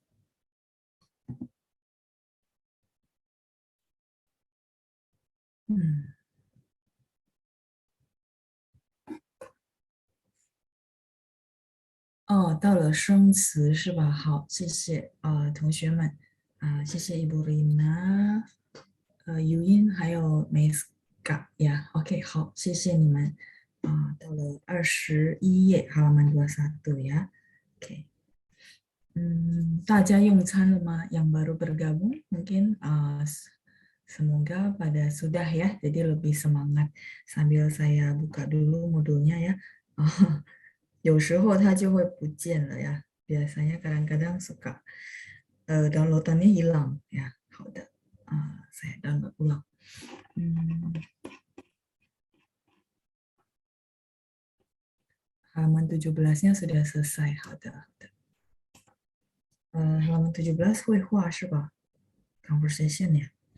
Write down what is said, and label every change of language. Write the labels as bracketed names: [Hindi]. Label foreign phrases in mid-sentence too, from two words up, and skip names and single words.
[Chinese] 哦，到了生词是吧？好，谢谢同学们谢谢 Ibu Rina、Yuin 还有 Meska 呀。OK，好，谢谢你们到了21页 [Indonesian] halaman 21 ya。 [Chinese] OK，大家用餐了吗 ？ [Indonesian] Yang baru bergabung mungkin semoga pada sudah ya, jadi lebih semangat. Sambil saya buka dulu modulnya ya. [Chinese] 有时候它就会不见了呀。 [Indonesian] biasanya kadang-kadang suka downloadannya hilang ya. 好的 saya download ulang. Halaman 17-nya sudah selesai. [Chinese] 好的，好的。halaman 17绘画是吧？conversation 呀。